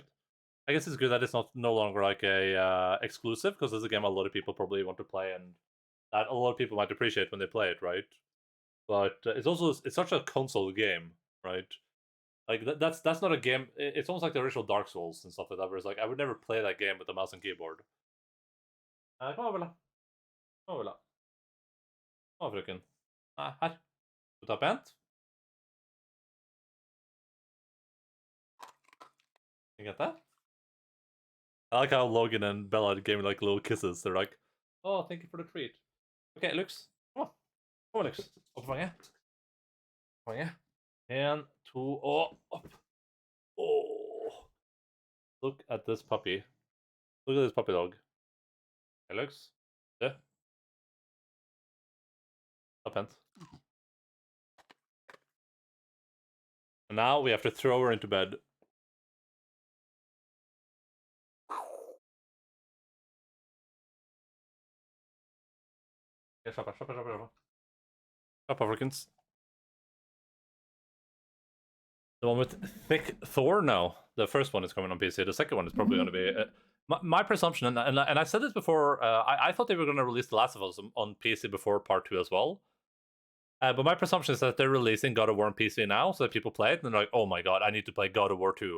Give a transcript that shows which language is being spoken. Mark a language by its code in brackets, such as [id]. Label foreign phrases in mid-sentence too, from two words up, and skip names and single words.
[en] I guess it's good that it's not no longer like a exclusive, because it's a game a lot of people probably want to play, and that a lot of people might appreciate when they play it, right? But it's such a console game, right? Like that's not a game. It's almost like the original Dark Souls and stuff like that. Where it's like I would never play that game with a mouse and keyboard. [no] Kom over da. Kom over da. Kom, frøken. Her. Du tar pent. [en] You get that? I like how Logan and Bella gave me like little kisses. They're like, "Oh, thank you for the treat." Okay, Lux. Come on. Come on, Lux. [no] Opp fanget. Fanget. En, to, og opp. [en] Oh. Look at this puppy. Look at this puppy dog. Hey, Lux. Yeah. [no] Up pent. [en] And now we have to throw her into bed. [no] Ja, slapp av, slapp av, slapp av. [en] Up Africans. The one with Thick Thor? No. The first one is coming on PC. The second one is probably going to be... my presumption, and I said this before, I thought they were going to release The Last of Us on PC before Part 2 as well. But my presumption is that they're releasing God of War on PC now, so that people play it, and they're like, oh my god, I need to play God of War 2.